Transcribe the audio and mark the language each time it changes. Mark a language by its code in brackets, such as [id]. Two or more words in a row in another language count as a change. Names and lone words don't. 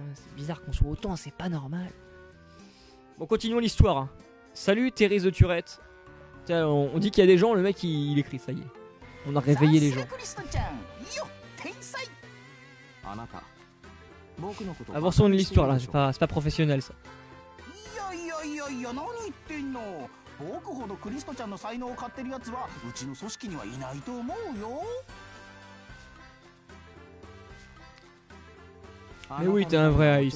[fr] C'est bizarre qu'on soit autant, c'est pas normal. Bon, continuons l'histoire. Hein. Salut Thérèse de Turette. Tiens, on dit qu'il y a des gens, le mec il écrit, ça y est. On a réveillé les gens. Avançons de l'histoire là, c'est pas professionnel ça. [ja] 僕ほどクリストちゃんの才能を買ってるやつはうちの組織にはいないと思うよ。 [fr] Mais oui, t'es un vrai Ice.